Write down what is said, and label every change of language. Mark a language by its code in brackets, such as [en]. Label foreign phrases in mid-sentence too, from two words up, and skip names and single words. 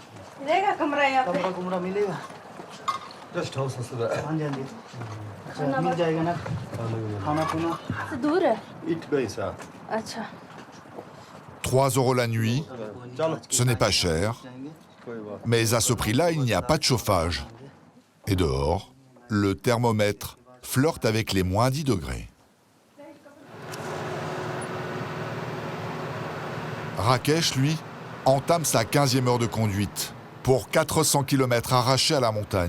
[hi] मिलेगा कमरा यहाँ पे कमरा मिलेगा [en] rest house [hi] हाँ जी हाँ जी अच्छा मिल जाएगा ना खाना पीना से दूर है इट गई सा अच्छा [fr] 3 € la nuit, ce n'est pas cher, mais à ce prix-là, il n'y a pas de chauffage. Et dehors, le thermomètre flirte avec les moins 10 degrés. Rakesh, lui, entame sa 15e heure de conduite pour 400 km arrachés à la montagne.